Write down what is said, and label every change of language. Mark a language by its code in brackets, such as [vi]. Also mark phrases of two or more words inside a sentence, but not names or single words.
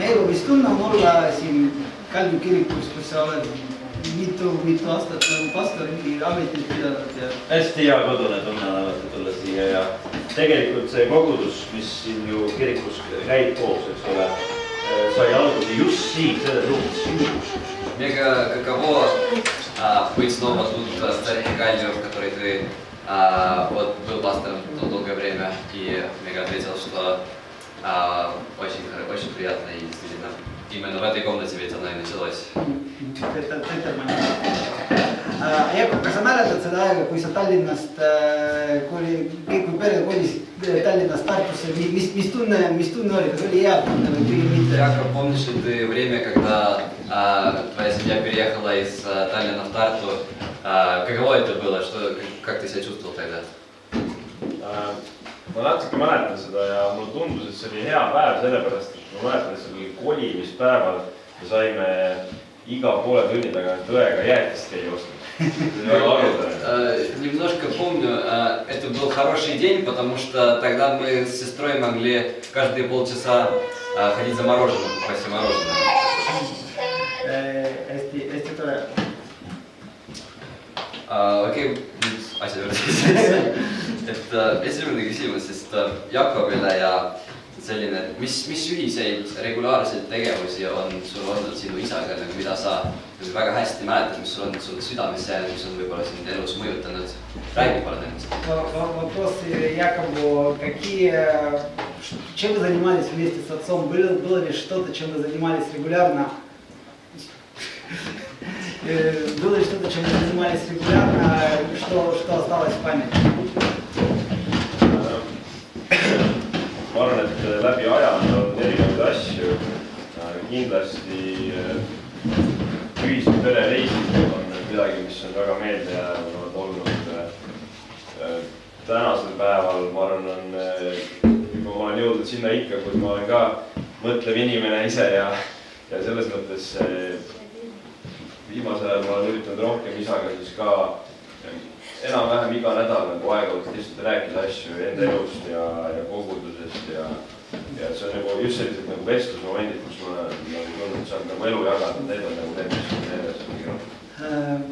[et] mis tunne on olla siin Kalvi kirikus, kus sa oled mitu aastat nagu pastori ametit pidanud ja... Hästi hea kodune tunne on alati tulla siia ja tegelikult see kogudus, mis siin ju kirikus käib koos, eks ole, sai alguse just siin, selles ruumis. [ru] Мега каково быть снова тут в церкви Кальвио, в которой ты вот был пастором долгое время, и Мега ответил, что очень приятно и действительно именно в этой комнате ведь оно и началось. [et] Jakob, kas sa mäletad seda aega, kui sa Tallinnast, kui pere kolis Tallinnast Tartusse, mis tunne oli, kas oli hea tunne või mitte? [ru] Яков, помнишь ли ты время, когда твоя семья переехала из Таллина в Тарту? Каково это было? Как ты себя чувствовал тогда? [et] Ma natuke mäletan seda ja mulle tundus, et see oli hea päev sellepärast, et ma mäletan, et see oli kolimispäeval ja saime iga poole tunni tagant õega jäätist käia ostma. [ru] Немножко помню, это был хороший день, потому что тогда мы с сестрой могли каждые полчаса ходить за мороженым, покупать мороженое. [et] Hästi tore. Okei, nüüd asja juurde. Esimene küsimus sest Jakobile ja selline, et mis ühiseid regulaarseid tegevusi on sul olnud sinu isaga, mida sa väga hästi mäletad, mis sul on südamesse jäänud, mis on võib-olla sind elus mõjutanud? Räägi palun ennast. [ru] Вопрос Якову, чем вы занимались вместе с отцом? Было ли что-то, чем вы занимались регулярно? Было ли что-то, чем вы занимались регулярно, что осталось в памяти? [et] Ma arvan, et läbi aja on olnud erinevaid asju. Kindlasti ühised perereisid on midagi, mis on väga meelde jäänud olnud. Tänasel päeval, ma arvan, juba ma olen jõudnud sinna ikka, kus ma olen ka mõtlev inimene ise ja selles mõttes viimasel ajal ma olen üritanud rohkem isaga siis ka enam-vähem iga nädal nagu aega-võtta lihtsalt rääkida asju enda elust ja kogudusest ja see on nagu just sellised nagu vestlusmomendid, kus ma nagu tundnud, et saan nagu elu jagada, need on nagu need, mis on nendes.